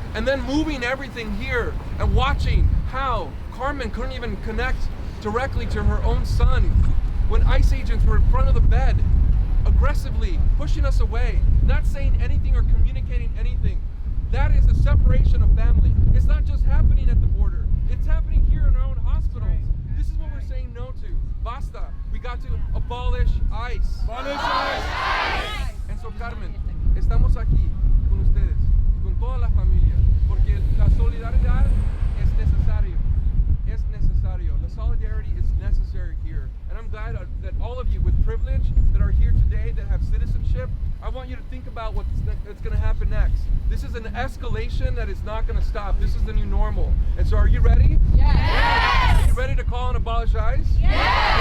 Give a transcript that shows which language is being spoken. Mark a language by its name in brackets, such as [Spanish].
[English] And then moving everything here and watching how Carmen couldn't even connect directly to her own son when ICE agents were in front of the bed, aggressively pushing us away, not saying anything or communicating anything. That is a separation of family. It's not just happening at the border. It's happening here in our own hospitals. This is what we're saying no to. Basta. We got to abolish ICE. Abolish ICE. And so, [Spanish] Carmen, estamos aquí con ustedes, con toda la familia, porque la solidaridad es necesario. Es necesario. [English] The solidarity is necessary here. And I'm glad that all of you with privilege that are here today, that have citizenship, I want you to think about what's going to happen next. This is an escalation that is not going to stop. This is the new normal. And so are you ready? Yes! Are you ready to call and abolish ICE? Yes!